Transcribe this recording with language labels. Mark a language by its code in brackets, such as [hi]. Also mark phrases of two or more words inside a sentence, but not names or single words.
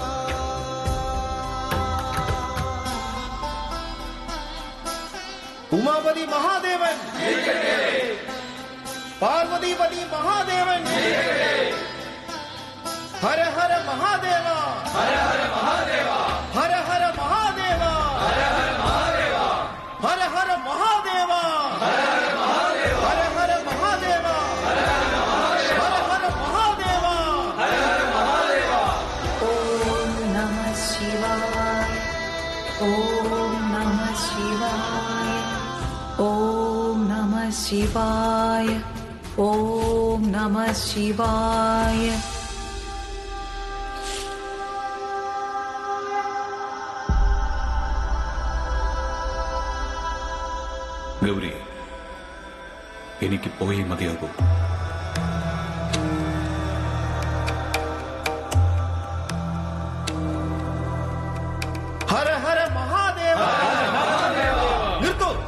[sa] उमापति महादेवन पार्वतीपति महादेवन हर हर महादेवा हर हर महादेवा हर हर महादेवा हर हर महादेवा हर हर महादेवा हर हर महादेवा हर हर महादेवा हर हर महादेवा हर हर महादेवा ओम नमः शिवाय ओम नमः शिवाय ओम नमः शिवाय ओम नमः शिवाय [ml] ഗൗരി, എനിക്ക് പോയി മതിയാകൂ. [sa] हर हर महादेव [ml] നിർത്തൂ.